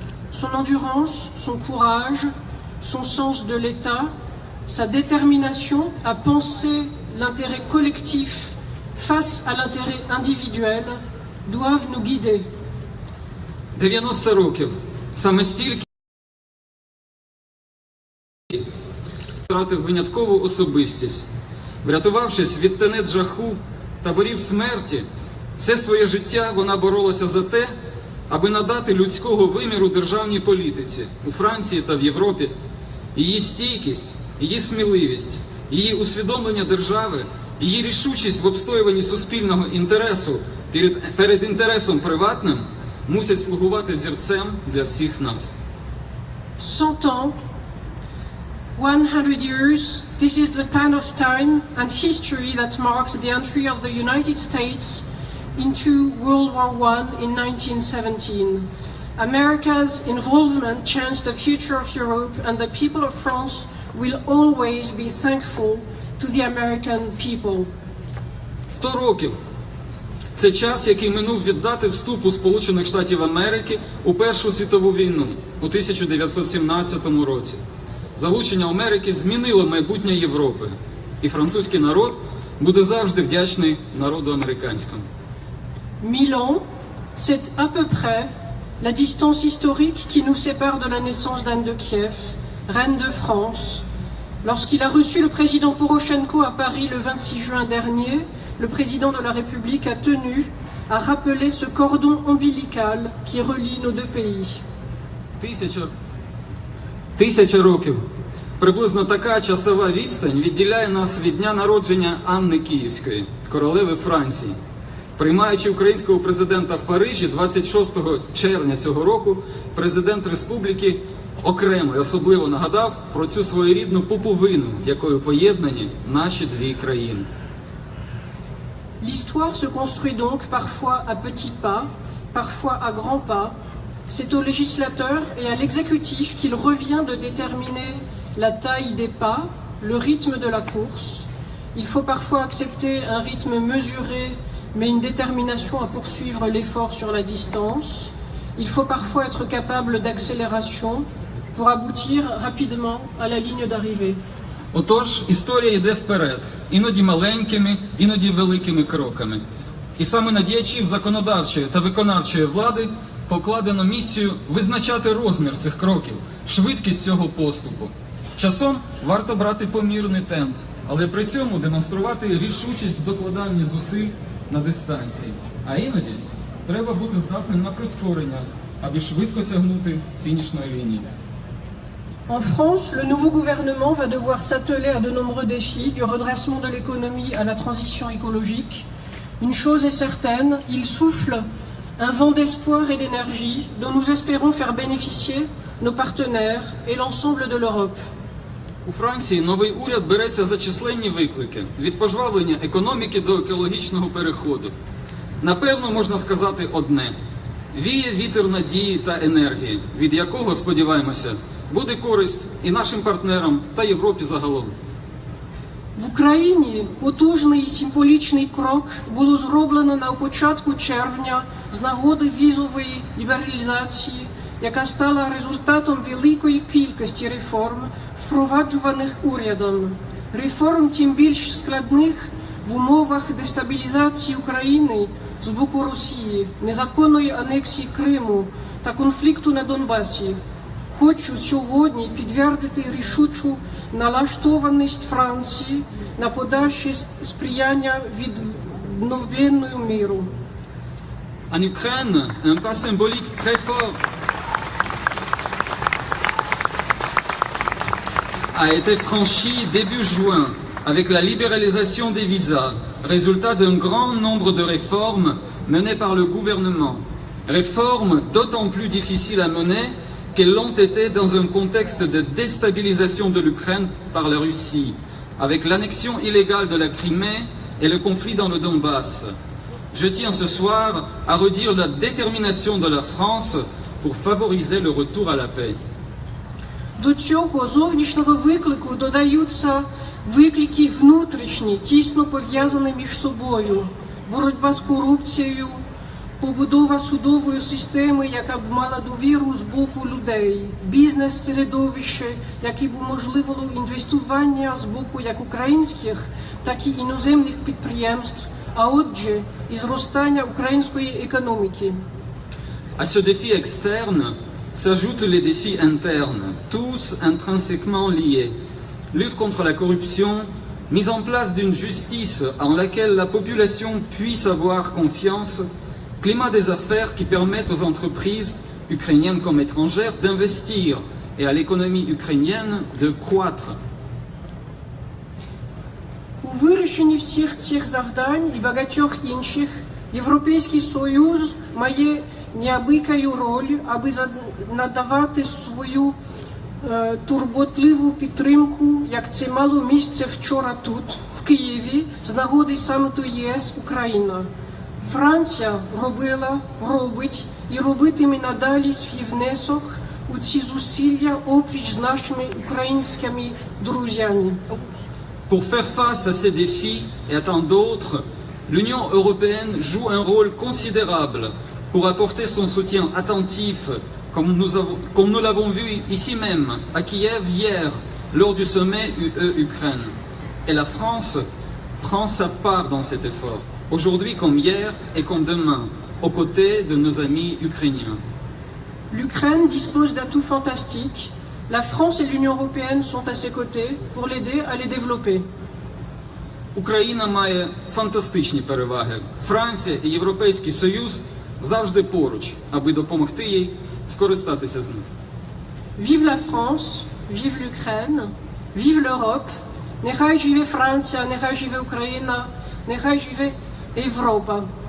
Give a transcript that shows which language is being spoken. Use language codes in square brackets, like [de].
[fr] Son endurance, son courage, son sens de l'État, sa détermination à penser l'intérêt collectif face à l'intérêt individuel doivent nous guider. [uk] 90 років. Саме стільки втратив виняткову особистість. Врятувавшись від тенет жаху, таборів смерті, все своє життя вона боролася за те, аби надати людського виміру державній політиці у Франції та в Європі. Її стійкість, її сміливість, її усвідомлення держави, її рішучість в обстоюванні суспільного інтересу перед інтересом приватним мусять слугувати взірцем для всіх нас. [fr] 100 ans, [en] 100 years, this is the span of time and history that marks the entry of the United States into World War I in 1917. America's involvement changed the future of Europe, and the people of France will always be thankful to the American people. [uk] 100 років – це час, який минув від дати вступу Сполучених Штатів Америки у Першу світову війну у 1917 році. Залучення Америки змінило майбутнє Європи, і французький народ буде завжди вдячний народу американському. [fr] 1000 ans, c'est à peu près la distance historique qui nous sépare de la naissance d'Anne de Kiev, reine de France. Lorsqu'il a reçu le président Poroshenko à Paris le 26 juin dernier, le président de la République a tenu à rappeler ce cordon ombilical qui relie nos deux pays. [uk] 1000 років. Приблизно така часова відстань відділяє нас від дня народження Анни Київської, королеви Франції. Приймаючи українського президента в Парижі 26 червня цього року, президент республіки окремо і особливо нагадав про цю своєрідну пуповину, якою поєднані наші дві країни. [fr] L'histoire se construit donc parfois à petits pas, parfois à grands pas. C'est au législateur et à l'exécutif qu'il revient de déterminer la taille des pas, le rythme de la course. Il faut parfois accepter un rythme mesuré, mais une détermination à poursuivre l'effort sur la distance. Il faut parfois être capable d'accélération pour aboutir rapidement à la ligne d'arrivée. [uk] Отож, історія йде вперед, іноді маленькими, іноді великими кроками. І саме на діячів законодавчої та виконавчої влади покладено місію визначати розмір цих кроків, швидкість цього поступу. Часом варто брати помірний темп, але при цьому демонструвати рішучість в докладанні зусиль на дистанції. А іноді треба бути здатним на прискорення, аби швидко сягнути фінішної лінії. [fr] En France, le nouveau gouvernement va devoir s'atteler à de nombreux défis, du redressement de l'économie à la transition écologique. Une chose est certaine, il souffle un vent d'espoir et d'énergie dont nous espérons faire bénéficier nos partenaires et l'ensemble de l'Europe. [uk] У Франції новий уряд береться за численні виклики – від пожвавлення економіки до екологічного переходу. Напевно, можна сказати одне – віє вітер надії та енергії, від якого, сподіваємося, буде користь і нашим партнерам та Європі загалом. В Україні потужний і символічний крок було зроблено на початку червня з нагоди візової лібералізації, яка стала результатом великої кількості реформ, впроваджуваних урядом. Реформ тим більш складних в умовах дестабілізації України з боку Росії, незаконної анексії Криму та конфлікту на Донбасі. Хочу сьогодні підтвердити рішучу налаштованість Франції на подальше сприяння відновленню миру. [fr] En Ukraine, un pas symbolique très fort a été franchi début juin avec la libéralisation des visas, résultat d'un grand nombre de réformes menées par le gouvernement. Réformes d'autant plus difficiles à mener qu'elles l'ont été dans un contexte de déstabilisation de l'Ukraine par la Russie, avec l'annexion illégale de la Crimée et le conflit dans le Donbass. Je tiens ce soir à redire la détermination de la France pour favoriser le retour à la paix. [uk] До цього зовнішнього виклику додаються виклики внутрішні, тісно пов'язані між собою. Боротьба з корупцією, побудова судової системи, яка б мала довіру з боку людей, бізнес-середовище, яке б уможливило інвестування з боку як українських, так і іноземних підприємств, а отже, і зростання української економіки. [fr] À ce défi externe s'ajoutent les défis internes, tous intrinsèquement liés. Lutte contre la corruption, mise en place d'une justice en laquelle la population puisse avoir confiance, climat des affaires qui permettent aux entreprises, ukrainiennes comme étrangères, d'investir et à l'économie ukrainienne de croître. [uk] У вирішенні всіх цих завдань і багатьох інших Європейський Союз має неабиякую роль, аби надавати свою турботливу підтримку, як це мало місце вчора тут, в Києві, з нагоди саміту ЄС-Україна. Франція робила, робить і робитиме надалі свій внесок у ці зусилля опліч з нашими українськими друзями. [fr] Pour faire face à ces défis et à tant d'autres, l'Union européenne joue un rôle considérable pour apporter son soutien attentif, comme nous l'avons vu ici même, à Kiev hier, lors du sommet UE-Ukraine. Et la France prend sa part dans cet effort, aujourd'hui comme hier et comme demain, aux côtés de nos amis ukrainiens. L'Ukraine dispose d'atouts fantastiques. La France et l'Union européenne sont à ses côtés pour l'aider à les développer. [uk] Україна має фантастичні переваги. Франція і Європейський Союз завжди поруч, аби допомогти їй скористатися з них. [fr] Vive la France, vive l'Ukraine, vive l'Europe. [uk] Нехай живе Франція, нехай живе Україна, нехай живе Європа.